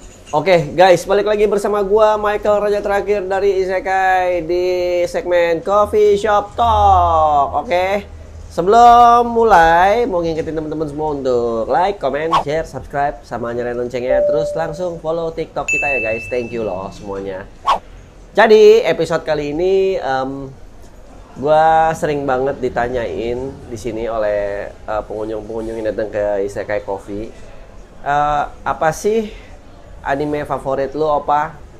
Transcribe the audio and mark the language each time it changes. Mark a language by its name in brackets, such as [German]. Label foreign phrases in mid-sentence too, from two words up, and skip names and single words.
[Indonesian] Oke guys, balik lagi bersama gua Michael Raja Terakhir dari Isekai di segmen Coffee Shop Talk. Oke, sebelum mulai mau ngingetin teman-teman semua untuk [English] like, comment, share, subscribe, [Indonesian] sama nyalain loncengnya. Terus langsung follow TikTok kita ya guys. [English] Thank you [Indonesian] loh semuanya. Jadi episode kali ini gua sering banget ditanyain di sini oleh pengunjung-pengunjung yang datang ke Isekai Coffee. Apa sih anime favorit lu, Opa?